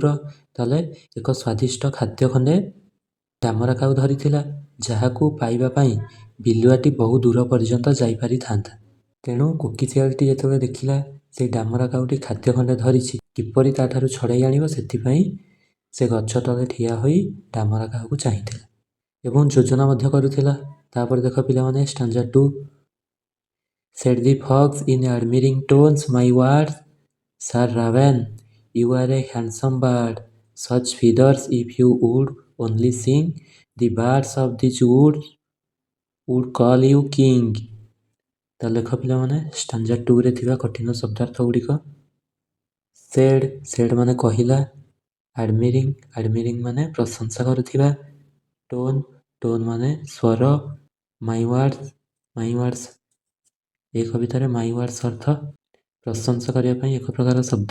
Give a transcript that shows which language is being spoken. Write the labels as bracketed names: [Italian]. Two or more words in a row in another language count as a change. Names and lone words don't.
[Odia] ତାହେଲେ ଏକ ସ୍ୱାଦିଷ୍ଟ ଖାଦ୍ୟ ଖଣ୍ଡେ ଡାମର କାଉ ଧରିଥିଲା, ଯାହାକୁ ପାଇବା ପାଇଁ ବିଲୁଆଟି ବହୁ ଦୂର ପର୍ଯ୍ୟନ୍ତ ଯାଇପାରିଥାନ୍ତା। ତେଣୁ କୋକିଶିଆଳିଟି ଯେତେବେଳେ ଦେଖିଲା ସେଇ ଡାମରା କାଉଟି ଖାଦ୍ୟ ଖଣ୍ଡେ ଧରିଛି, କିପରି ତାଠାରୁ ଛଡ଼ାଇ ଆଣିବ ସେଥିପାଇଁ ସେ ଗଛ ତଳେ ଠିଆ ହୋଇ ଡାମରା କାଉକୁ ଚାହିଁଥିଲା ଏବଂ ଯୋଜନା ମଧ୍ୟ କରୁଥିଲା। ତାପରେ ଦେଖ ପିଲାମାନେ ଷ୍ଟାଞ୍ଜା 2 [English] Said the fox in admiring tones, "My words, Sir Raven, you are a handsome bird. Such feathers, if you would only sing, the birds of these woods would call you king." [Odia] ତାହେଲେ ଲେଖ ପିଲାମାନେ ଷ୍ଟାଞ୍ଜା 2ରେ ଥିବା କଠିନ ଶବ୍ଦାର୍ଥ ଗୁଡ଼ିକ। ସେଡ୍ ମାନେ କହିଲା, ଆଡମିରିଂ ମାନେ ପ୍ରଶଂସା କରୁଥିବା, ଟୋନ୍ ମାନେ ସ୍ୱର, [English] my words [Odia] ଏହି କବିତାରେ [English] my words [Odia] ଅର୍ଥ ପ୍ରଶଂସା କରିବା ପାଇଁ ଏକ ପ୍ରକାର ଶବ୍ଦ।